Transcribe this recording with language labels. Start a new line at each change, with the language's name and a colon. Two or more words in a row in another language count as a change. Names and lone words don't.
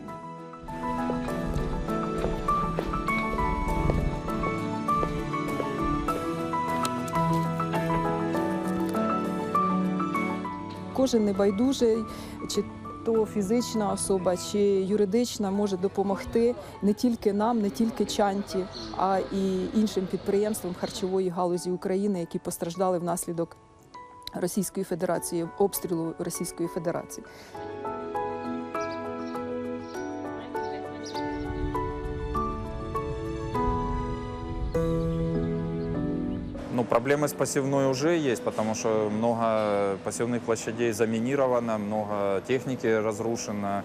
Ukrainian: Кожен небайдужий, чи то фізична особа, чи юридична, може допомогти не тільки нам, не тільки Чанті, а і іншим підприємствам харчової галузі України, які постраждали внаслідок Російської Федерації, обстрілу Російської Федерації.
Russian: Проблемы с посевной уже есть, потому что много посевных площадей заминировано, много техники разрушено.